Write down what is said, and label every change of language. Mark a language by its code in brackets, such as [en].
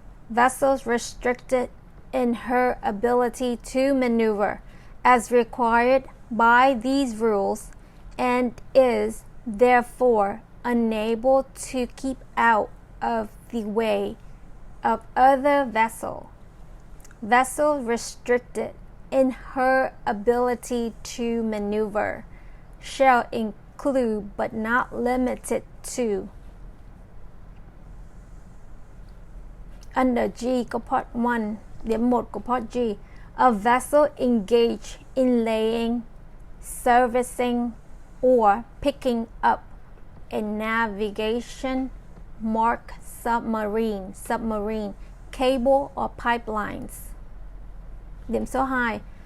[en] Vessels restricted in her ability to maneuver as required by these rules and is therefore unable to keep out of the way of other vessel. Vessel restricted in her ability to maneuver shall include but not limited to. [vi] Under G có part 1, điểm 1 của part G. [en] A vessel engaged in laying, servicing, or picking up a navigation marked submarine, cable or pipelines. [vi] Điểm số 2.